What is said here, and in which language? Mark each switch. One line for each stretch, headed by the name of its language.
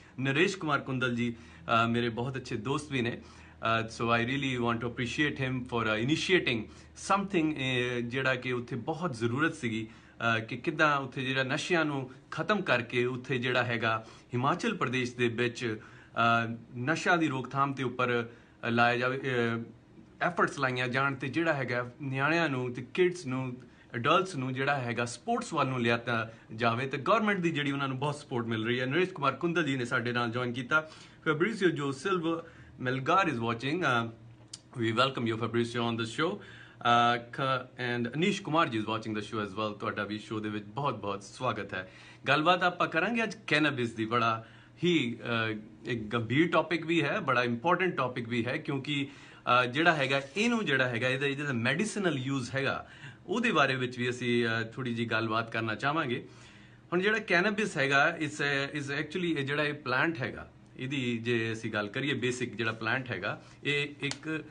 Punjabi: नरेश कुमार कुंदल जी मेरे बहुत अच्छे दोस्त भी ने
English: so I really want to appreciate him for initiating something
Punjabi: ਜਿਹੜਾ ਕਿ ਉੱਥੇ ਬਹੁਤ ਜ਼ਰੂਰਤ ਸੀਗੀ ਕਿ ਕਿੱਦਾਂ ਉੱਥੇ ਜਿਹੜਾ ਨਸ਼ਿਆਂ ਨੂੰ ਖਤਮ ਕਰਕੇ ਉੱਥੇ ਜਿਹੜਾ ਹੈਗਾ ਹਿਮਾਚਲ ਪ੍ਰਦੇਸ਼ ਦੇ ਵਿੱਚ ਨਸ਼ਾ ਦੀ ਰੋਕਥਾਮ ਤੇ ਉੱਪਰ ਲਾਇਆ ਜਾਵੇ ਐਫਰਟਸ ਲਾਈਆਂ ਜਾਣ ਤੇ ਜਿਹੜਾ ਹੈਗਾ ਨਿਆਣਿਆਂ ਨੂੰ ਤੇ ਕਿਡਸ ਨੂੰ ਅਡਲਟਸ ਨੂੰ ਜਿਹੜਾ ਹੈਗਾ ਸਪੋਰਟਸ ਵੱਲ ਨੂੰ ਲਿਆਤਾ ਜਾਵੇ ਤੇ ਗਵਰਨਮੈਂਟ ਦੀ ਜਿਹੜੀ ਉਹਨਾਂ ਨੂੰ ਬਹੁਤ ਸਪੋਰਟ ਮਿਲ ਰਹੀ ਹੈ ਨਰੇਸ਼ ਕੁਮਾਰ ਕੁੰਦਲ ਜੀ ਨੇ ਸਾਡੇ ਨਾਲ ਜੁਆਇਨ ਕੀਤਾ ਫੈਬਰੀਸੀਓ ਜੋ ਸਿਲਵਾ Melgar
English: is watching. We welcome you, Fabrizio, on the show. And Anish Kumar ji is watching the show as well.
Punjabi: ਤੁਹਾਡਾ ਵੀ show ਦੇ ਵਿੱਚ ਬਹੁਤ-ਬਹੁਤ ਸਵਾਗਤ ਹੈ ਗੱਲਬਾਤ ਆਪਾਂ ਕਰਾਂਗੇ ਅੱਜ ਕੈਨੇਬਿਸ ਦੀ ਬੜਾ ਹੀ ਇੱਕ ਗੰਭੀਰ ਟੌਪਿਕ ਵੀ ਹੈ ਬੜਾ ਇੰਪੋਰਟੈਂਟ ਟੌਪਿਕ ਵੀ ਹੈ ਕਿਉਂਕਿ ਜਿਹੜਾ ਹੈਗਾ ਇਹਨੂੰ ਜਿਹੜਾ ਹੈਗਾ ਇਹਦਾ ਮੈਡੀਸਿਨਲ ਯੂਜ਼ ਹੈਗਾ ਉਹਦੇ ਬਾਰੇ ਵਿੱਚ ਵੀ ਅਸੀਂ ਥੋੜੀ ਜੀ ਗੱਲਬਾਤ ਕਰਨਾ ਚਾਹਾਂਗੇ ਹੁਣ ਜਿਹੜਾ ਕੈਨੇਬਿਸ ਹੈਗਾ ਇਸ ਐਕਚੁਅਲੀ ਜਿਹੜਾ ਇਹ ਪਲਾਂਟ ਹੈਗਾ ਇਹਦੀ ਜੇ ਅਸੀਂ ਗੱਲ ਕਰੀਏ ਬੇਸਿਕ ਜਿਹੜਾ ਪਲਾਂਟ ਹੈਗਾ ਇਹ ਇੱਕ